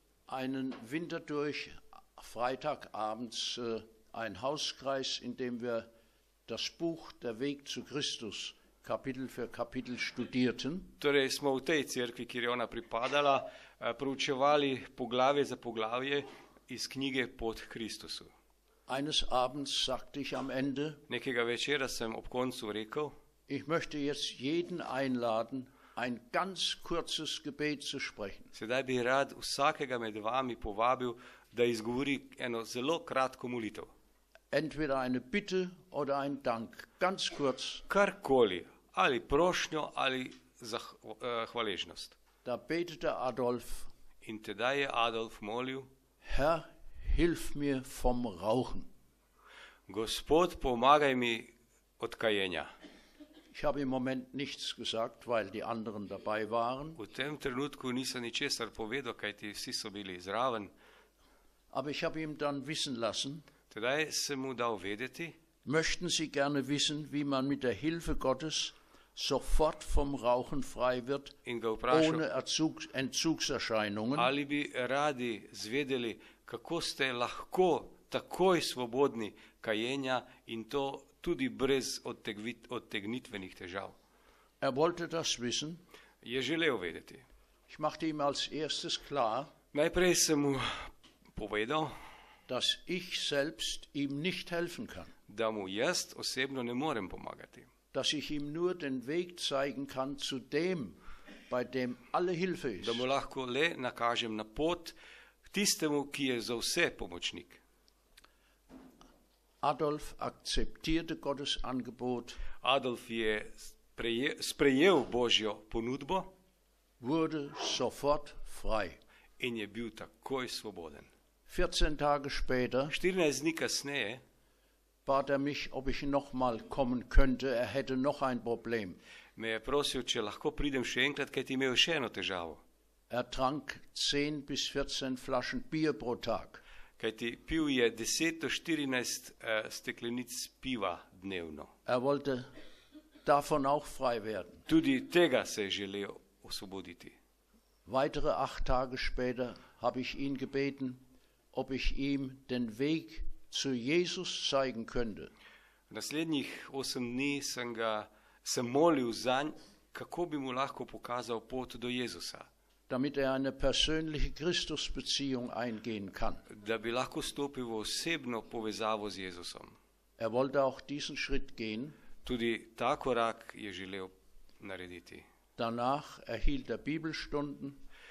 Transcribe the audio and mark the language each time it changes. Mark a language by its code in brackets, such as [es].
[de] Einen Winter durch, Freitagabends ein Hauskreis, in dem wir das Buch Der Weg zu Christus Kapitel für Kapitel studierten. [sl] Torej smo v tej cerkvi, kjer je ona pripadala, proučevali poglavje za poglavje iz knjige Pot k Kristusu. [de] Eines Abends sagte ich am Ende, [sl] Nekega večera sem ob koncu rekel, [de] ich möchte jetzt jeden einladen, ein ganz kurzes Gebet zu sprechen. [sl] sedaj bi rad vsakega med vami povabil, da izgovori eno zelo kratko molitev. [de] Entweder eine Bitte oder ein Dank, ganz kurz. [sl] Karkoli, ali prošnjo ali hvaležnost. [de] Da betete Adolf, [sl] In tedaj je Adolf molil, [de] Herr, hilf mir vom Rauchen. [sl] Gospod, pomagaj mi od kajenja. [de] Ich habe im Moment nichts gesagt, weil die anderen dabei waren. [sl] V tem trenutku nisem ničesar povedal, kajti vsi so bili zraven. [de] Aber ich habe ihm dann wissen lassen, [sl] Tedaj sem mu dal vedeti, [de] möchten Sie gerne wissen, wie man mit der Hilfe Gottes sofort vom Rauchen frei wird, [sl] in ga vprašal, [de] ohne Entzugserscheinungen. [sl] ali bi radi zvedeli, kako ste lahko takoj svobodni kajenja in to tudi brez odtegnitvenih težav. [de] Er wollte das wissen. [sl] Je želel vedeti. [de] Ich machte ihm als erstes klar, [sl] Najprej sem mu povedal, [de] dass ich selbst ihm nicht helfen kann, [sl] da mu jaz osebno ne morem pomagati. [de] dass ich ihm nur den Weg zeigen kann zu dem, bei dem alle Hilfe ist. [sl] da mu lahko le nakažem na pot k tistemu, ki je za vse pomočnik. [de] Adolf akzeptierte Gottes Angebot, [sl] Adolf je sprejel Božjo ponudbo [de] wurde sofort frei. [sl] in je bil takoj svoboden. [de] 14 Tage später [sl] 14 dni kasneje [de] bat er mich, ob ich noch mal kommen könnte. Er hätte noch ein Problem. [sl] me je prosil, če lahko pridem še enkrat, ker ti imel še eno težavo. [de] Er trank 10 bis 14 Flaschen Bier pro Tag. [sl] Kajti pil je 10 do 14 steklenic piva dnevno. [de] Er wollte davon auch frei werden. [sl] Tudi tega se je želel osvoboditi. [de] Weitere 8 Tage später habe ich ihn gebeten, ob ich ihm den Weg zu Jesus zeigen könnte. [sl] Naslednjih 8 dni sem molil zanj, kako bi mu lahko pokazal pot do Jezusa, [de] damit er eine persönliche Christusbeziehung eingehen kann. [sl] da bi lahko stopil v osebno povezavo z Jezusom. [de] Er wollte auch diesen Schritt gehen. [sl] Tudi ta korak je želel narediti. [de] Danach erhielt er Bibelstunden